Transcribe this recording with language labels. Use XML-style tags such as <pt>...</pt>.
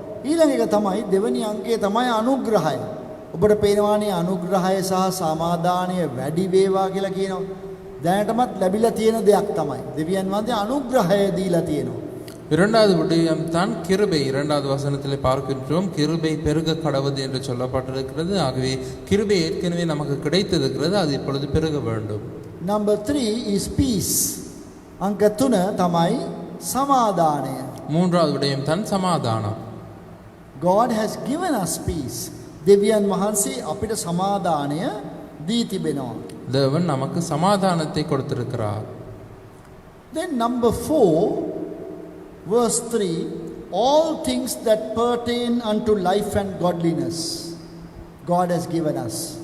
<si>ඊළඟ එක තමයි දෙවෙනි අංකය තමයි අනුග්‍රහය. ඔබට පේනවානේ අනුග්‍රහය සහ සමාදානය වැඩි වේවා කියලා කියනවා. දැනටමත් ලැබිලා තියෙන දෙයක් තමයි. දෙවියන් වහන්සේ අනුග්‍රහය දීලා තියෙනවා.</si> <ta>இரண்டாவது விடயம் தான் கிருபை. இரண்டாவது வசனத்திலே பார்க்கின்றோம், கிருபை பெருக கடவுது என்று சொல்லப்பட்டிருக்கிறது. ஆகவே கிருபை ஏற்கனவே நமக்கு கிடைத்திருக்கிறது, அது இப்பொழுது பெருக வேண்டும்.</ta> <en>Number 3 is peace. අංක 3 තමයි සමාදානය.</en> <ta>மூன்றாவது விடயம் தான் சமாதானம்.</ta> <en>God has given us peace.</en> <si>දෙවියන් වහන්සේ අපිට සමාදානය දී තිබෙනවා.</si> <ta>தேவன் நமக்கு சமாதானத்தை கொடுத்திருக்கிறார்.</ta> <en>Then number 4 verse 3, all things that pertain unto life and godliness God has given us.</en>